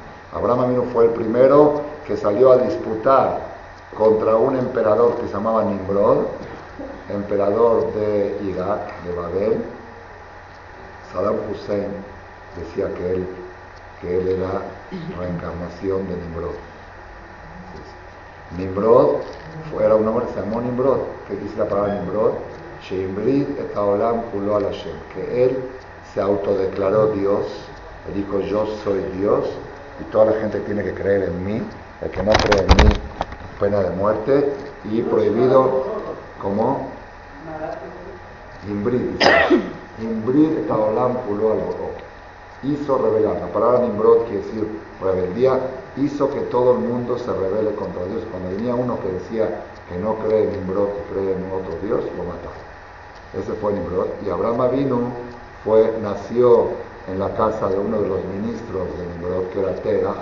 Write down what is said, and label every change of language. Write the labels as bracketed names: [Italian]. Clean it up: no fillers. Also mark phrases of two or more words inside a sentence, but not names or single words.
[Spanish] Abraham Avinu fue el primero que salió a disputar contra un emperador que se llamaba Nimrod, emperador de Irak, de Babel. Saddam Hussein decía que él era reencarnación de Nimrod. Nimrod era un hombre que se llamó Nimrod. ¿Qué dice la palabra Nimrod? [Hebrew] שהמריד את העולם כולו על השם, [Spanish] que él se autodeclaró Dios, él dijo: yo soy Dios y toda la gente tiene que creer en mí. El que no cree en mí, pena de muerte. Y prohibido, ¿cómo? [Hebrew] המריד, המריד את העולם כולו על הבורא. [Spanish] Hizo rebelar. La palabra Nimrod quiere decir rebeldía. Hizo que todo el mundo se rebele contra Dios. Cuando venía uno que decía que no cree en Nimrod, que cree en otro Dios, lo mataron. Ese fue Nimrod. Y Abraham Avinu nació en la casa de uno de los ministros de Nimrod, que era Terach.